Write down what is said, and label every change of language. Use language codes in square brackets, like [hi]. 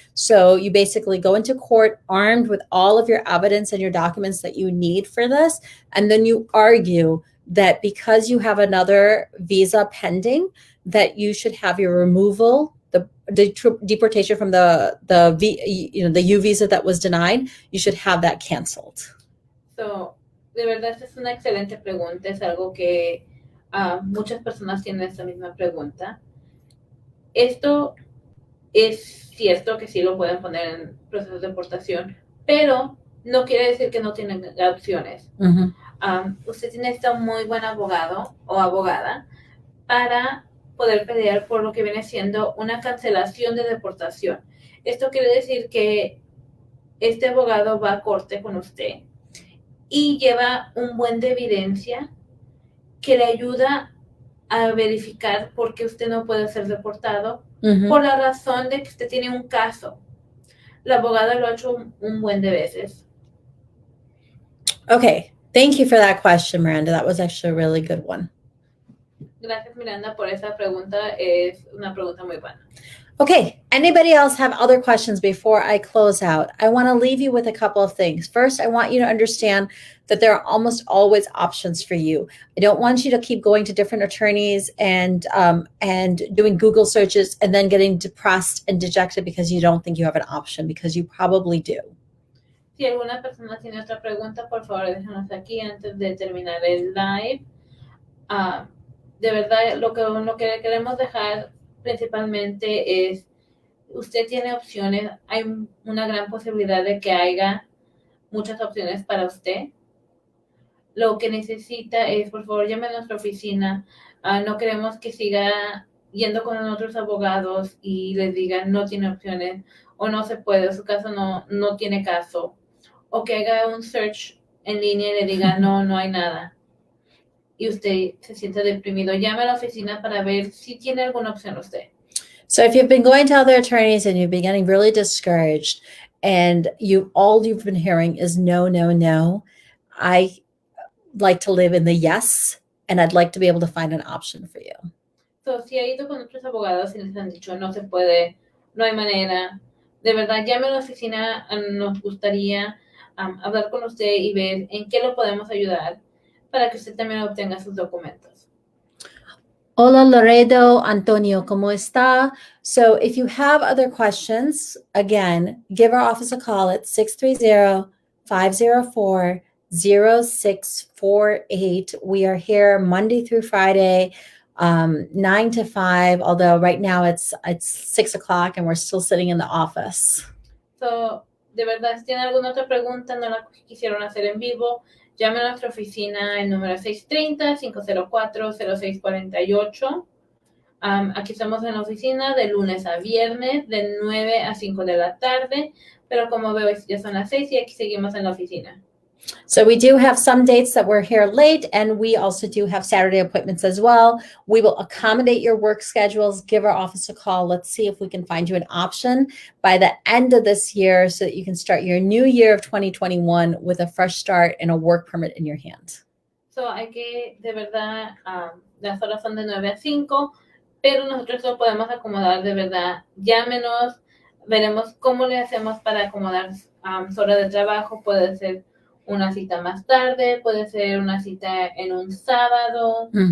[en] So you basically go into court armed with all of your evidence and your documents that you need for this. And then you argue that because you have another visa pending, that you should have your removal, the deportation from the U visa that was denied, you should have that canceled. [es] So, de verdad, es una excelente pregunta. Es algo que muchas personas tienen esta misma pregunta. Esto es cierto que sí lo pueden poner en procesos de deportación, pero no quiere decir que no tienen opciones. Usted tiene un muy buen abogado o abogada para poder pelear por lo que viene siendo una cancelación de deportación. Esto quiere decir que este abogado va a corte con usted y lleva un buen de evidencia que le ayuda a verificar por qué usted no puede ser deportado por la razón de que usted tiene un caso. La abogada lo ha hecho un buen de veces. [en] Okay, thank you for that question, Miranda. That was actually a really good one. [es] Gracias, Miranda, por esa pregunta. Es una pregunta muy buena. [en] Okay, anybody else have other questions before I close out? I want to leave you with a couple of things. First, I want you to understand that there are almost always options for you. I don't want you to keep going to different attorneys and doing Google searches and then getting depressed and dejected because you don't think you have an option, because you probably do. [es] Si alguna persona tiene otra pregunta, por favor, déjanos aquí antes de terminar el live. De verdad, lo que queremos dejar principalmente es, usted tiene opciones, hay una gran posibilidad de que haya muchas opciones para usted. Lo que necesita es, por favor, llame a nuestra oficina. No queremos que siga yendo con otros abogados y les digan no tiene opciones o no se puede, su caso no tiene caso. O que haga un search en línea y le diga no hay nada. Y usted se siente deprimido. Llame a la oficina para ver si tiene alguna opción usted. [en] So if you've been going to other attorneys and you've been getting really discouraged and all you've been hearing is no, I like to live in the yes, and I'd like to be able to find an option for you. [es] So, si ha ido con otros abogados y les han dicho no se puede, no hay manera, de verdad llame a la oficina, nos gustaría hablar con usted y ver en qué lo podemos ayudar para que usted también obtenga sus documentos. Hola Laredo, Antonio, ¿cómo está? [en] So if you have other questions, again, give our office a call at 630-504-0648. We are here Monday through Friday, 9 to 5, although right now it's 6 o'clock and we're still sitting in the office. [es] So, de verdad, si tienen alguna otra pregunta, no la quisieron hacer en vivo, llame a nuestra oficina, el número 630-504-0648. Aquí estamos en la oficina de lunes a viernes, de 9 a 5 de la tarde, pero como veo ya son las 6 y aquí seguimos en la oficina. [en] So we do have some dates that we're here late, and we also do have Saturday appointments as well. We will accommodate your work schedules. Give our office a call. Let's see if we can find you an option by the end of this year so that you can start your new year of 2021 with a fresh start and a work permit in your hand. [es] So hay que, de verdad, las horas son de 9 a 5, pero nosotros lo podemos acomodar, de verdad. Llámenos, veremos cómo le hacemos para acomodar su hora de trabajo. Puede ser una cita más tarde, puede ser una cita en un sábado.